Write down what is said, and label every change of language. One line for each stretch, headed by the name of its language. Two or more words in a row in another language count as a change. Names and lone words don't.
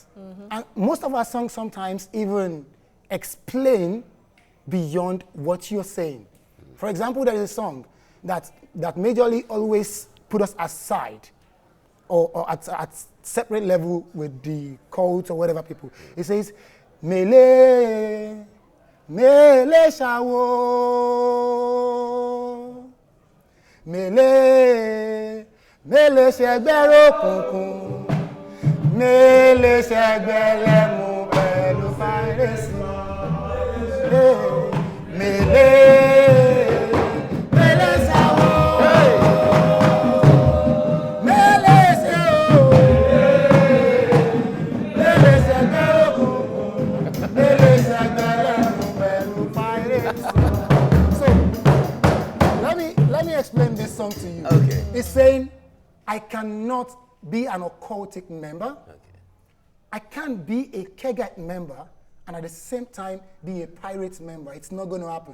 English: And most of our songs sometimes even explain beyond what you're saying. For example, there is a song that majorly always put us aside or at separate level with the cult or whatever people. It says,
Yoruba: Mele, mele shawo, mele, mele shegbero kunkun, mele shegbele mu pẹ̀lú fàírẹ́sì, mele, mele shawo, mele shawo, mele shegbero kunkun, mele shegbele mu pẹ̀lú fàírẹ́sì.
English: So let me explain this song to you. Okay. It's saying, I cannot be an occultic member. I can't be a Kegite member and at the same time be a pirate member. It's not going to happen.